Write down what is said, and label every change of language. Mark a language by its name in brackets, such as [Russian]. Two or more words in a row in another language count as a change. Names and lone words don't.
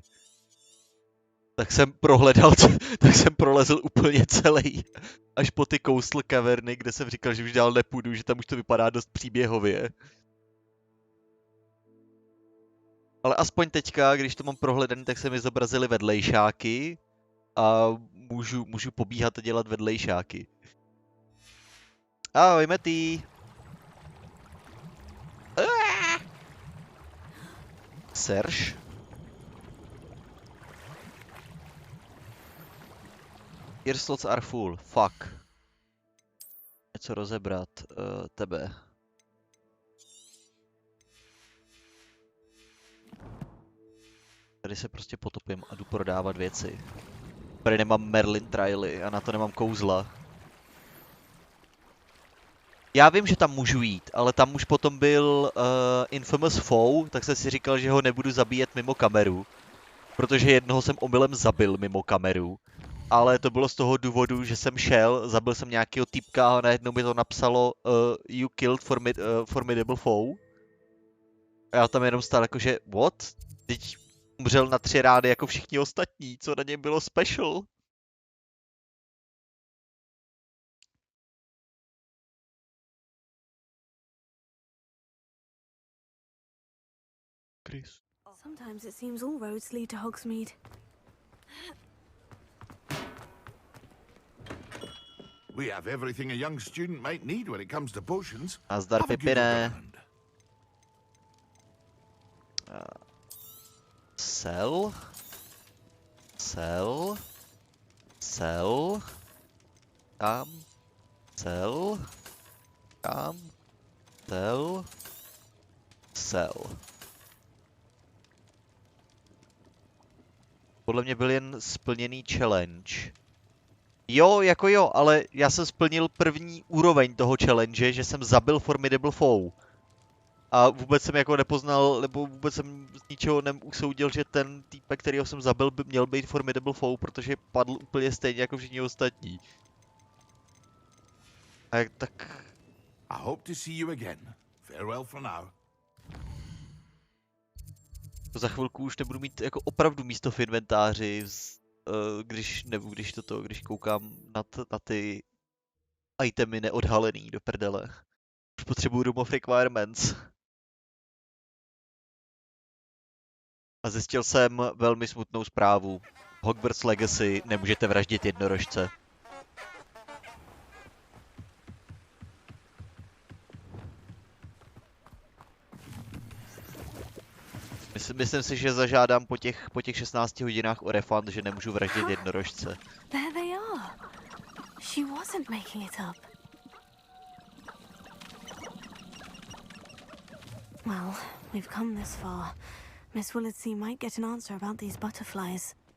[Czech] Tak jsem prolezl úplně celý, až po ty Coastal Caverny, kde jsem říkal, že už dál nepůjdu, že tam už to vypadá dost příběhově. Ale aspoň teďka, když to mám prohledaný, tak se mi zobrazily vedlejšáky a můžu pobíhat a dělat vedlejšáky. Ahoj, Metý! Serge? [English] Your slots are full. Fuck. [Czech] Něco rozebrat. Tebe. Tady se prostě potopím a jdu prodávat věci. Tady nemám Merlin trialy a na to nemám kouzla. Já vím, že tam můžu jít, ale tam už potom byl Infamous Foe, tak jsem si říkal, že ho nebudu zabíjet mimo kameru. Protože jednoho jsem omylem zabil mimo kameru. Ale to bylo z toho důvodu, že jsem šel, zabil jsem nějakého týpka a najednou mi to napsalo [English] You killed formidable foe. [Czech] A já tam jenom stál jakože, what? Teď umřel na 3 rády jako všichni ostatní, co na něm bylo special? Chris. [English] Sometimes it seems all roads lead to Hogsmeade. We have everything a young student might need when it comes to potions. [Czech] Nazdar, Pipine. Sell. [English] Sell. Sell. [Czech] Kam. Sell. [English] Kam. Sell. Sell. [Czech] Podle mě byl jen splněný challenge. Jo, jako jo, ale já jsem splnil první úroveň toho challenge, že jsem zabil [English] formidable foe. [Czech] A vůbec jsem jako nepoznal, nebo vůbec jsem z ničeho neusoudil, že ten týpek, kterýho jsem zabil, by měl být [English] formidable foe, [Czech] protože padl úplně stejně jako všichni ostatní. A jak tak... [English] I hope to see you again. Farewell for now. [Czech] Za chvilku už nebudu mít jako opravdu místo v inventáři, když koukám na ty itemy neodhalený do prdele. Už potřebuju [English] room of requirements. [Czech] A zjistil jsem velmi smutnou zprávu. Hogwarts Legacy nemůžete vraždit jednorožce. Myslím si, že zažádám po těch 16 hodinách o refund, že nemůžu vraždit jednorožce. [English] There they are. She wasn't making it up. Well, we've come this far. Miss Willetsey might get an answer about these butterflies.